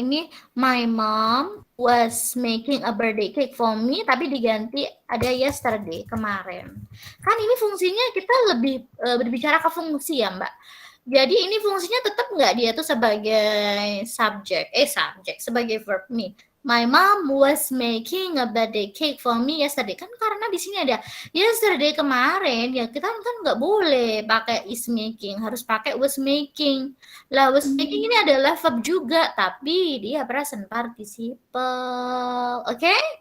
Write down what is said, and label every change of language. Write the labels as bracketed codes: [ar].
[en] Ini my mom was making a birthday cake for me, [id] tapi diganti ada [en] yesterday, kemarin. [id] Kan ini fungsinya kita lebih berbicara ke fungsi ya, Mbak. Jadi ini fungsinya tetap nggak dia tuh sebagai subjek, sebagai verb nih. [en] My mom was making a birthday cake for me yesterday. [id] Kan karena di sini ada yesterday kemarin, ya kita kan nggak boleh pakai is making, harus pakai was making. Lah, was making ini adalah verb juga, tapi dia present participle. Oke?